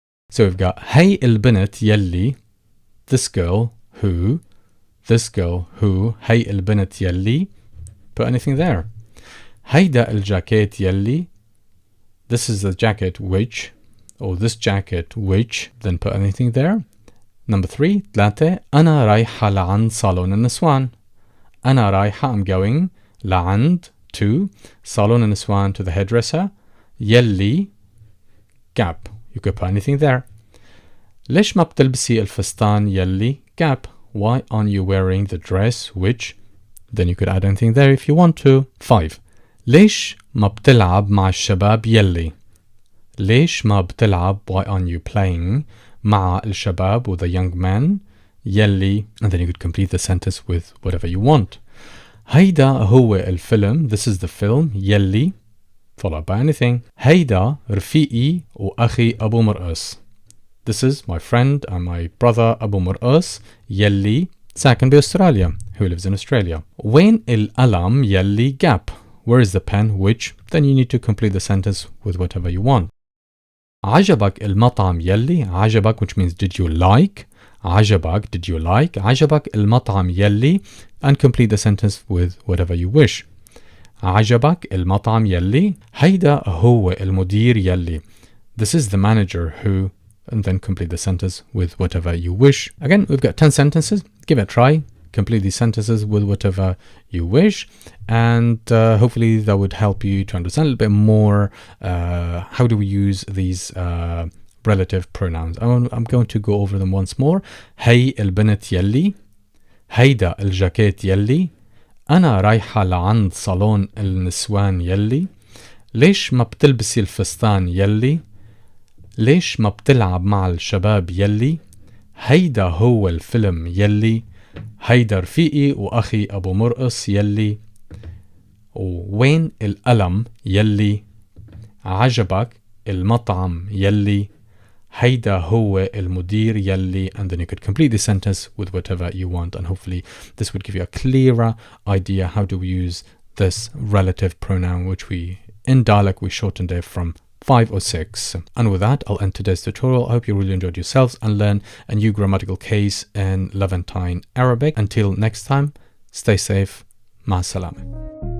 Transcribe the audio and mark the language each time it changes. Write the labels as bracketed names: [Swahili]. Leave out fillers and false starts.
[English] So we've got [Arabic] هي البنت يلي, [English] this girl who, هي البنت يلي, put anything there. [Arabic] هيدا الجاكيت يلي, [English] this is the jacket which, or this jacket which, then put anything there. Number 3, 3, [Arabic] أنا رايحة لعند صالون النسوان. أنا رايحة, [English] I'm going, [Arabic] لعند, [English] to, [Arabic] صالون النسوان, [English] to the hairdresser. يلي, gap, you could put anything there. [Arabic] ليش ما بتلبسي الفستان يلي, [English] gap, why aren't you wearing the dress which, then you could add anything there if you want to. [Arabic] 5, ليش ما بتلعب مع الشباب يلي. ليش ما بتلعب, [English] why aren't you playing, [Arabic] مع الشباب, [English] with the young men, يلي, and then you could complete the sentence with whatever you want. [Arabic] هيدا هو الفيلم, [English] this is the film, يلي, followed by anything. [Arabic] هيدا رفيقي وأخي أبو مرقص. [English] This is my friend and my brother [Arabic] أبو مرقص يلي ساكن بأستراليا, [English] who lives in Australia. [Arabic] وين القلم يلي, [English] gap, where is the pen which, then you need to complete the sentence with whatever you want. [Arabic] عجبك المطعم يلي, [English] عجبك, which means did you like, عجبك, did you like, عجبك المطعم يلي, and complete the sentence with whatever you wish. [Arabic] عجبك المطعم يلي, هيدا هو المدير يلي, [English] this is the manager who, and then complete the sentence with whatever you wish. Again, we've got 10 sentences, give it a try, complete these sentences with whatever you wish, and hopefully that would help you to understand a little bit more how do we use these relative pronouns. I'm going to go over them once more. [Arabic] هي البنت يلي, هيدا الجاكيت يلي, أنا رايحة لعند صالون النسوان يلي, ليش ما بتلبسي الفستان يلي, ليش ما بتلعب مع الشباب يلي, هيدا هو الفيلم يلي, هيدا رفيقي وأخي أبو مرقص يلي, وين القلم يلي, عجبك المطعم يلي, هيدا هو المدير يلي, [English] and then you could complete the sentence with whatever you want, and hopefully this would give you a clearer idea how do we use this relative pronoun, which we in dialect we shortened it from 5 or 6. And with that, I'll end today's tutorial. I hope you really enjoyed yourselves and learn a new grammatical case in Levantine Arabic. Until next time, stay safe. [Arabic] Ma salama.